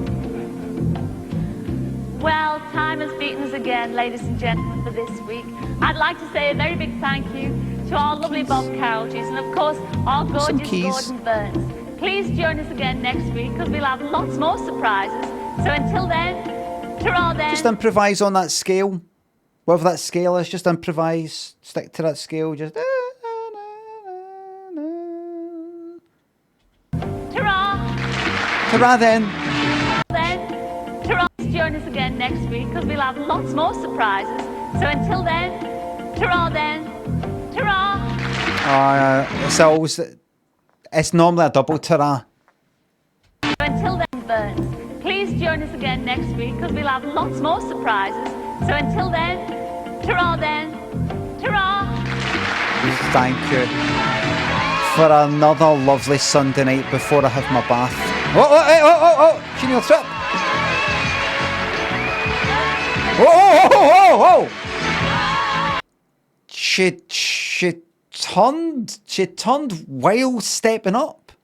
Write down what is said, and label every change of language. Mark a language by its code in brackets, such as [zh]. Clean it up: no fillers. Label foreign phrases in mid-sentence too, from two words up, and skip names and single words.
[en] Well, time has beaten us again, ladies and gentlemen, for this week. I'd like to say a very big thank you to our lovely Bob Carolges and, of course, our gorgeous Gordon Burns. Please join us again next week because we'll have lots more surprises. So until then, ta-ra then. Just improvise on that scale. Whatever that scale is, just improvise. Stick to that scale. Just. Ta-ra. Ta-ra then. Ta-ra. Join us again next week because we'll have lots more surprises. So until then, ta-ra then. Ta-ra. It's normally a double ta-ra. Until then, Burns, please join us again next week because we'll have lots more surprises. So until then, ta-ra then. Ta-ra. Thank you for another lovely Sunday night before I have my bath. Oh, she nearly tripped. Oh. She turned while stepping up.